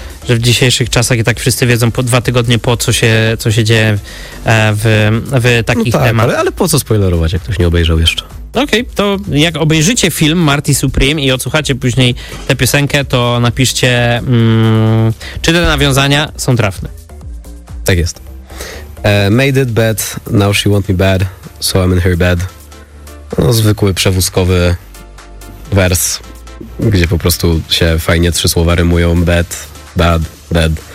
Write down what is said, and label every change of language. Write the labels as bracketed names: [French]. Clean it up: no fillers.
[Polish] że w dzisiejszych czasach i tak wszyscy wiedzą po 2 tygodnie po co się dzieje w takich temach. Ale po co spoilerować, jak ktoś nie obejrzał jeszcze? Okej, to jak obejrzycie film Marty Supreme i odsłuchacie później tę piosenkę, to napiszcie, czy te nawiązania są trafne. Tak jest. [English] Made it bad, now she want me bad, so I'm in her bed. [Polish] No, zwykły przewózkowy wers, gdzie po prostu się fajnie 3 słowa rymują. [English] Bad, bad, bad.